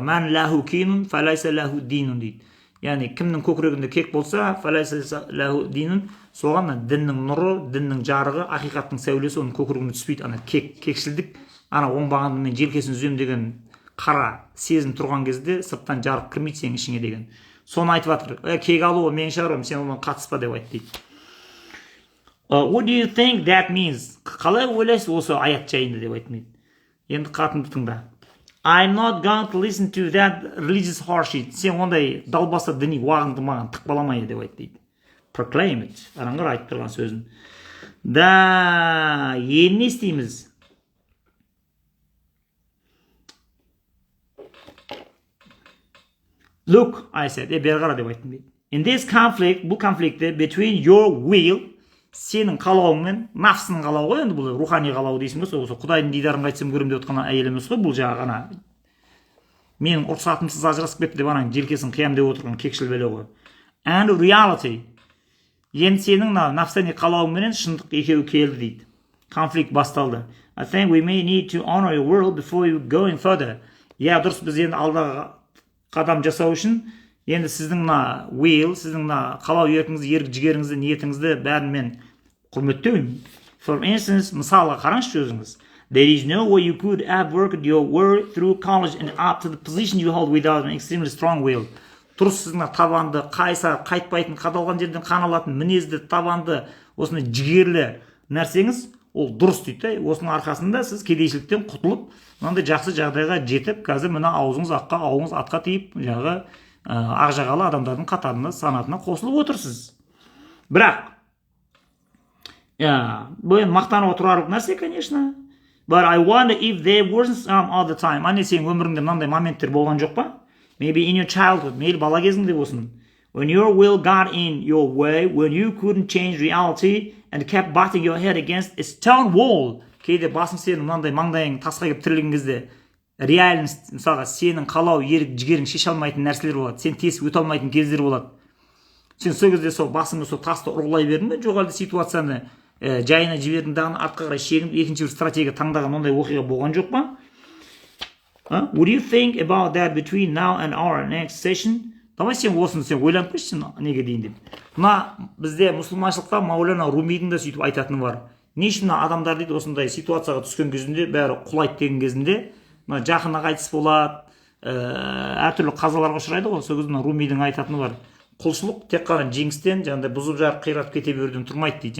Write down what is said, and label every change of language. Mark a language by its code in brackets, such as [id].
[ar] Мән ләху кинун, фәләйсә ләху динун [kk] дейді. Яғни кімнің көкірегінде кек болса, [ar] фәләйсә ләху динун, [kk] соған діннің нұры, діннің жарығы, ақиқаттың сәулесі оның көкірегіне түспейді. Ана кекшілдік, ана оңбағанды мен желкесін үзем деген қара сезім тұрған кезде сырттан жарық кірмейді сенің ішіңе деген. Соны айтып жатыр. Кек алу менің шаруам, сен оған қатыспа деп айтты дейді. [en] What do you think that means? [kk] Қалай ойлайсыз осы аят жайында деп айтты. Енді қатынды тыңда. [en] I'm not going to listen to that religious horseshit. [kk] Сен ондай далбаса діни уағыңды маған тықпаламайды деп айтты дейді. [en] Proclaim it. [kk] Араңғыр айтып тұрған сөзін. Да, енді не істейміз? [en] Look, I said, [kk] бері қара деп айттым дейді. [en] In this conflict, [kk] бұл конфликтте [en] between your will, [kk] сенің қалауың мен нафсының қалауы ғой, енді бұл рухани қалауы дейсің бе, осы құдайдың дидарын қайтсам көрем деп отқан әйел емес қой, бұл жағы ана менің рұқсатымсыз ажырасып кетті деп анаң желкесін қиям деп отырған кекшіл бәле ғой. [en] And reality, [kk] енді сенің нафсани қалауың менен шындық екеуі келді дейді. Конфликт басталды. [en] I think we may need to honor your will before you going further. [kk] Дұрыс, біз енді алдағы қадам жасау үшін енді сіздің will, сіздің қалау еркіңізді, ерік жігеріңізді, ниетіңізді бәрін мен құрметтеймін. [en] For instance, [kk] мысалға қараңызшы өзіңіз. [en] There is no way you could have worked your way through college and up to the position you hold without an extremely strong will. [kk] Дұрыс, сіздің табанды, қайсар, қайтпайтын, қадалған жерден қан алатын, мінезді, табанды, осындай жігерлі нәрсеңіз, ол дұрыс дейді. Осының арқасында сіз кедейшіліктен құтылып, мынандай жақсы жағдайға жетіп, қазір мына аузыңыз аққа, ауыңыз атқа тиіп, жағы ақ жағалы адамдардың қатарына, санатына қосылып отырсыз. Бірақ, бұл мақтанып отырарлық нәрсе, конечно. [en] But I wonder if there wasn't some other time. [kk] Ане сен өміріңде мынандай моменттер болған жоқ па? [en] Maybe in your childhood, [kk] мейлі бала кезіңде болсын. [en] When your will got in your way, when you couldn't change reality and kept butting your head against a stone wall. [kk] Кейде басым сенің мынандай маңдайың тасқа келіп тірелген кезде реальность, мысалға сенің қалау, ерік, жігерің шеше алмайтын нәрселер болады. Сен тесіп өте алмайтын кездер болады. Сен сол кезде сол басыңды сол тасты ұрғылай бердің бе, жоқ әлде ситуацияны жайына жібердің дағы артқа қарай шегініп екінші бір стратегия таңдаған ондай оқиға болған жоқ па? [en] What do you think about that between now and our next session? [kk] Давай сен осыны сен ойланып көрші, неге дейін деп. Мына бізде мұсылманшылықта Маулана Румидің да сөйтіп айтатыны бар. Не үшін адамдар дейді осындай ситуацияға түскен кезінде, бәрі құлайды деген кезінде, жақыны қайтыс болады, әртүрлі қазаларға ұшырайды ғой. Сол кезде Румидің айтатыны бар. Құлшылық тек қана жеңістен, жаңағыдай бұзып жарып қиратып кете беруден тұрмайды дейді.